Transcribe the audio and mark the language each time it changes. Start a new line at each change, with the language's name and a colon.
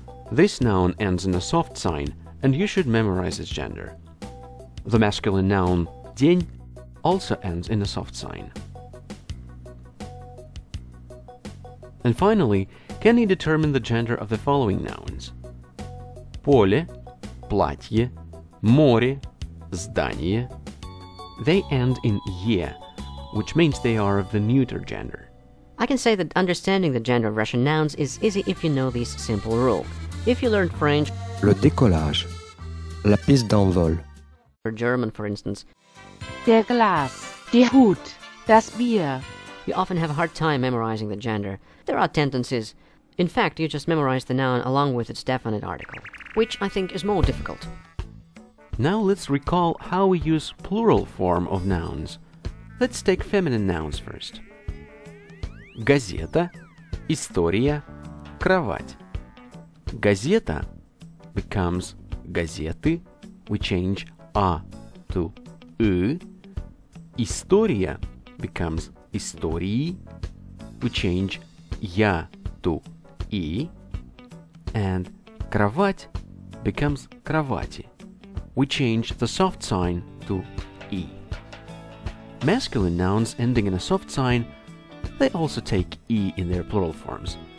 English: This noun ends in a soft sign, and you should memorize its gender. The masculine noun день also ends in a soft sign. And finally, can you determine the gender of the following nouns?
Russian: Поле, платье, море, здание.
English: They end in «е», which means they are of the neuter gender. I can say that understanding the gender of Russian nouns is easy if you know this simple rule. If you learned French,
French: le décollage, la piste d'envol,
English: or German, for instance,
German: Der Glas, die Hut, das Bier.
English: you often have a hard time memorizing the gender. There are tendencies. In fact, you just memorize the noun along with its definite article, which I think is more difficult. Now let's recall how we use plural form of nouns. Let's take feminine nouns first.
Russian: Газета, история, кровать.
English: Газета becomes газеты. We change a to ы. История becomes истории. We change я to и. And кровать becomes кровати. We change the soft sign to e. Masculine nouns ending in a soft sign, they also take e in their plural forms.